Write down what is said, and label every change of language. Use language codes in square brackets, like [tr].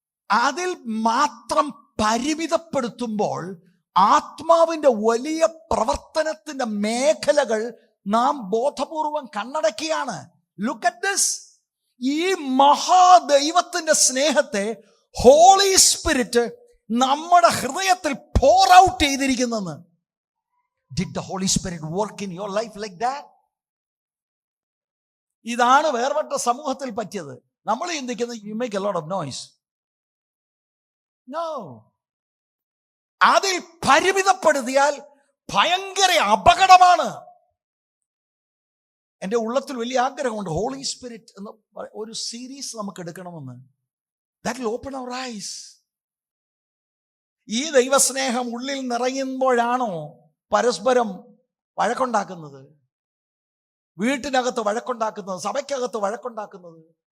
[ml] അതിൽ മാത്രം പരിമിതപ്പെടുത്തുമ്പോൾ ആത്മാവിന്റെ വലിയ പ്രവർത്തനത്തിന്റെ മേഖലകൾ നാം ബോധപൂർവം കണ്ണടക്കുകയാണ്. [en] Look at this. [ml] ഈ മഹാദൈവത്തിന്റെ സ്നേഹത്തെ ഹോളി സ്പിരിറ്റ് നമ്മുടെ ഹൃദയത്തിൽ pour out ചെയ്തിരിക്കുന്നെന്ന്. [en] Did the Holy Spirit work in your life like that? [ml] ഇതാണ് വേർപെട്ട സമൂഹത്തിൽ പറ്റിയത്. നമ്മൾ ചിന്തിക്കുന്നത് [en] you make a lot of noise. No. [ml] അതിൽ പരിമിതപ്പെടുത്തിയാൽ ഭയങ്കര അപകടമാണ്. എൻ്റെ ഉള്ളത്തിൽ വലിയ ആഗ്രഹമുണ്ട് ഹോളി സ്പിരിറ്റ് എന്ന ഒരു സീരീസ് നമുക്ക് എടുക്കണമെന്ന്. [en] That will open our eyes. [ml] ഈ ദൈവസ്നേഹം ഉള്ളിൽ നിറയുമ്പോഴാണോ പരസ്പരം വഴക്കുണ്ടാക്കുന്നത്, വീട്ടിനകത്ത് വഴക്കുണ്ടാക്കുന്നത്, സഭയ്ക്കകത്ത് വഴക്കുണ്ടാക്കുന്നത്?